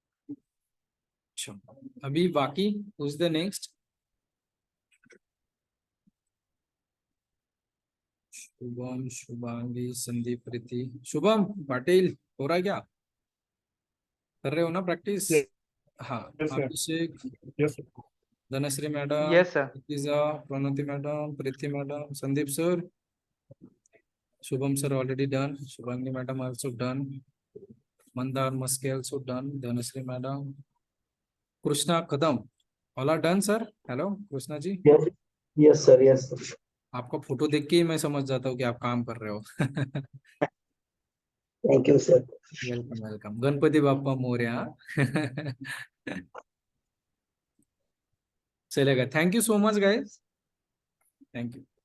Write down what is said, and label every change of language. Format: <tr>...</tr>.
<hi>अच्छा, अभी बाकी उस द नेक्स्ट, शुभम, शुभांगी, संदीप, प्रीति, शुभम पाटिल, हो रहा है क्या? कर रहे हो ना प्रैक्टिस? हाँ, अभिषेक, Dhanashree madam,</hi> <en>Yes sir. Pranati madam, Preeti madam, Sandeep sir, Shubham sir already done. Shubhangi madam also done. Mandar Muske also done. Dhanasri madam. Krishna Kadam. All are done sir. Hello Krishna ji. Yes yes sir, yes sir.</en> <hi>आपका photo देख के ही मैं समझ जाता हूँ कि आप काम कर रहे हो।</hi> <en>Thank you sir. Welcome welcome, Ganpati Bappa Morya. चलेगा, thank you so much guys, thank you,</en>